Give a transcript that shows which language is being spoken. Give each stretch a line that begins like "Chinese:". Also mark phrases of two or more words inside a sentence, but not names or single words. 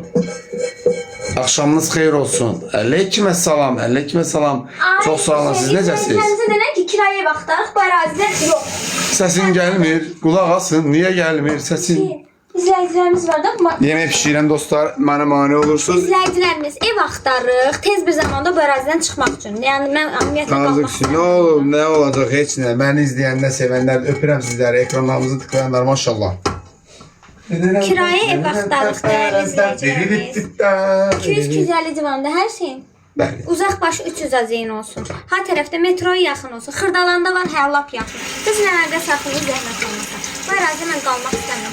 Azerbaijani: Akşamınız xeyir olsun. Aleyküm salam. Aleyküm salam. Çok sağ olun. Siz necəsiz? Kendinize denən ki, kiraya baxdıq, bu ərazidə yox.
Turkish: Sesin gelmir. Kulak asın. Niye gelmir sesin?
Azerbaijani: İzləyicilərimiz var da, Yemek pişirən dostlar mənə mane olursunuz. İzləyicilərimiz ev axtarırıq, tez bir zamanda bu ərazidən çıxmaq üçün. Yəni mən ümumiyyətlə qalmaq
Turkish: Nazık şey, ne olur ne olacak hiç ne. Beni izleyenler sevenler öpürəm sizleri. Ekranlarımızı tıklayanlar maşallah.
Azerbaijani: Kirayə ev axtarırıq dəyərli izləyicilərimiz. 200-250 civarında hər şeyin. Bəli. Uzaq başı 300 azeyin olsun. Ha tərəfdə metroya yaxın olsun. Xırdalanda var, hə lap yaxın. Qız nələrdə saxlayır, zəhmət olmasa. Bu ərazidə mən qalmaq istəmirəm.